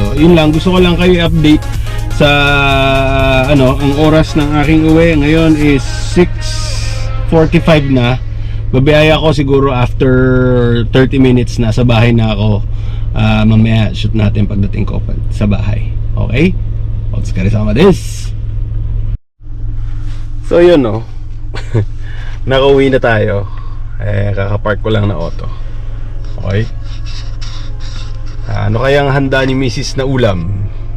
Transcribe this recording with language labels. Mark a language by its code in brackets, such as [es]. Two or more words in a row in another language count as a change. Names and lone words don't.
[tl] So, yun lang, gusto ko lang kayo update sa ang oras ng aking uwi ngayon is 6:45 na. Babiyaya ko siguro [en] after 30 minutes [tl] na sa bahay na ako. Mamaya shoot natin pagdating ko sa bahay. Okay? [ja] お疲れ様です. [tl] So yun no. Nakauwi na tayo. Kakapark ko lang na auto. Okay? Ano kayang handa ni Mrs. na ulam?